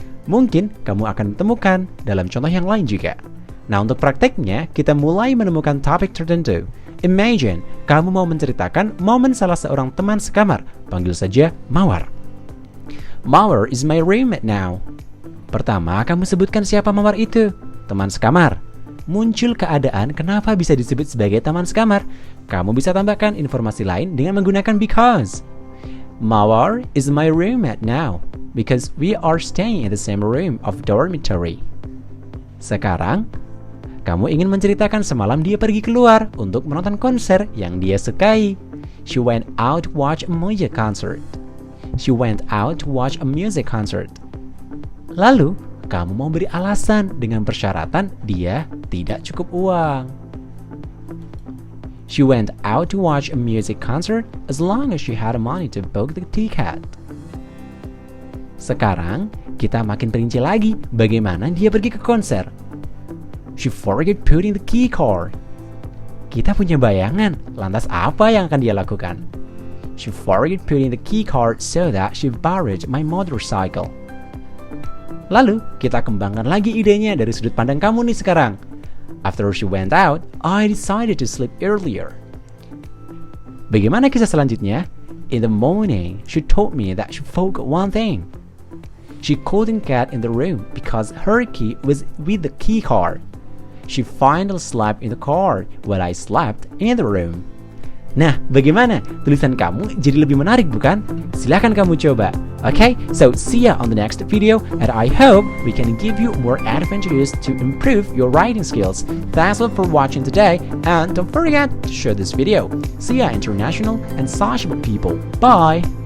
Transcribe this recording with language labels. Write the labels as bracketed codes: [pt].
[id] Mungkin kamu akan temukan dalam contoh yang lain juga. Nah, untuk prakteknya, kita mulai menemukan topik tertentu. [en] Imagine, [id] kamu mau menceritakan momen salah seorang teman sekamar. Panggil saja Mawar. [en] Mawar is my roommate now. [id] Pertama, kamu sebutkan siapa Mawar itu. Teman sekamar. Muncul keadaan kenapa bisa disebut sebagai teman sekamar. Kamu bisa tambahkan informasi lain dengan menggunakan because. [en] Mawar is my roommate now because we are staying in the same room of dormitory. [id] Sekarang, kamu ingin menceritakan semalam dia pergi keluar untuk menonton konser yang dia sukai. [en] She went out to watch a music concert. She went out to watch a music concert. [id] Lalu, kamu mau beri alasan dengan persyaratan dia tidak cukup uang. [en] She went out to watch a music concert as long as she had money to book the ticket. [id] Sekarang, kita makin perinci lagi bagaimana dia pergi ke konser. [en] She forgot putting the key card. [id] Kita punya bayangan, lantas apa yang akan dia lakukan? [en] She forgot putting the key card so that she borrowed my motorcycle. [id] Lalu, kita kembangkan lagi idenya dari sudut pandang kamu nih sekarang. [en] After she went out, I decided to sleep earlier. [id] Bagaimana kisah selanjutnya? [en] In the morning, she told me that she forgot one thing. She couldn't get in the room because her key was with the key card. She finally slept in the car while I slept in the room. [id] Nah, bagaimana? Tulisan kamu jadi lebih menarik, bukan? Silahkan kamu coba. [en] Okay, so see ya on the next video, and I hope we can give you more adventures to improve your writing skills. Thanks a lot for watching today, and don't forget to share this video. See ya, international and sociable people. Bye!